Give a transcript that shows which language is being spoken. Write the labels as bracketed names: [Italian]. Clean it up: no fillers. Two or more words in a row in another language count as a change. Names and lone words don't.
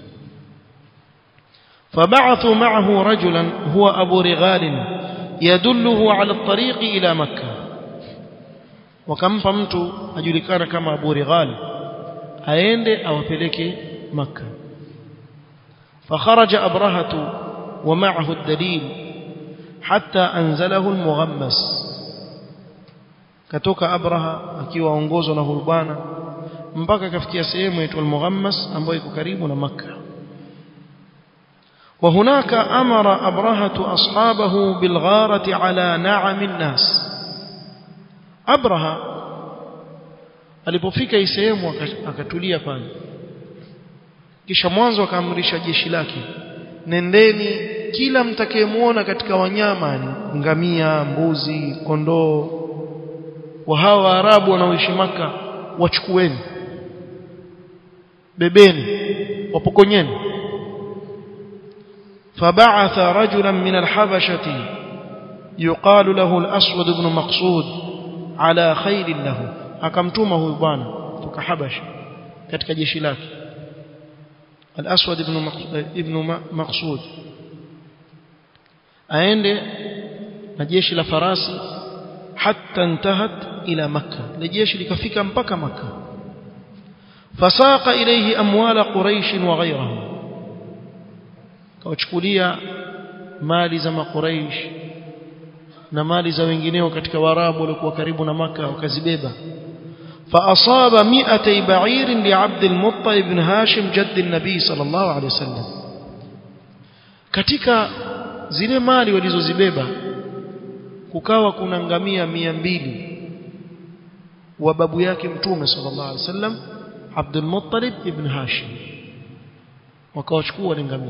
[Arabic] فبعث معه رجلا هو أبو رغال يدله على الطريق إلى مكة, [Swahili] wakampa mtu ajulikana kama Abu Righal aende awapeleke Makkah. [Arabic] فخرج أبرهة ومعه الدليل حتى أنزله المغمس. [Swahili] Katoka Abraha akiwa ongozwa na huyu bwana mpaka kafikia sehemu inaitwa al-Mughammas ambayo iko karibu na Makkah. [Arabic] وهناك أمر أبرهة أصحابه بالغارة على نعم الناس. [Swahili] أبرهة alipofika hii sehemu akatulia pale, kisha mwanzo akaamrisha jeshi lake, nendeni kila mtakayemuona katika wanyama, ngamia, mbuzi, kondoo wa hawa Waarabu wanaoishi Maka, wachukueni, bebeni, wapokonyeni. [Arabic] فبعث رجلا من الحبشة يقال له الأسود بن مقصود على خيل له. [Swahili] akamtuma huyu bwana kutoka Habasha katika jeshi lake, al-Aswad ibn Maqsud, aende na jeshi la farasi [Arabic] حتى انتهت إلى مكة. [Swahili] Le jeshi likafika mpaka Makkah. [Arabic] فساق إليه أموال قريش وغيرهم, [Swahili] kawachukulia mali za Quraish na mali za wengineo katika Waarabu waliokuwa karibu na Makkah, wakazibeba. [Arabic] فأصاب 200 بعير لعبد المطلب بن هاشم جد النبي صلى الله عليه وسلم. [Swahili] katika zile mali walizozibeba kukawa kuna ngamia 200 wa babu yake Mtume [Arabic] صلى الله عليه وسلم, [Swahili] Abdul Muttalib ibn Hashim, wakawachukua wale ngamia.